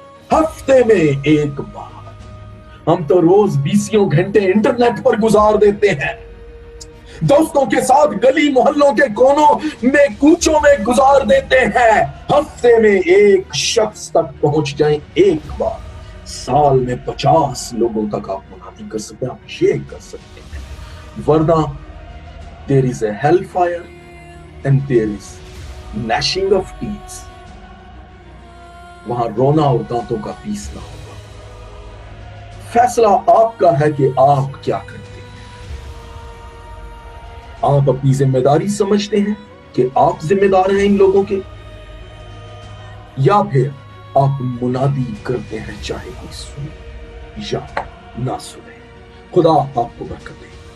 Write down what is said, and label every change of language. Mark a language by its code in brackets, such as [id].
[hi] हफ्ते में एक बार। हम तो रोज 20 घंटे इंटरनेट पर गुजार देते हैं, दोस्तों के साथ गली मोहल्लों के कोनों में कूचों में गुजार देते हैं। हफ्ते में एक शख्स तक पहुंच जाए एक बार, साल में 50 लोगों तक आप मुनादी कर सकते हैं, आप ये कर सकते हैं। वरना [en] there is a hellfire and there is gnashing of teeth। [hi] वहां रोना और दांतों का पीसना होगा। फैसला आपका है कि आप क्या करते हैं। आप अपनी जिम्मेदारी समझते हैं कि आप जिम्मेदार हैं इन लोगों के, या फिर आप मुनादी करते हैं चाहे कोई सुने या ना सुने। खुदा आपको बरकत दे।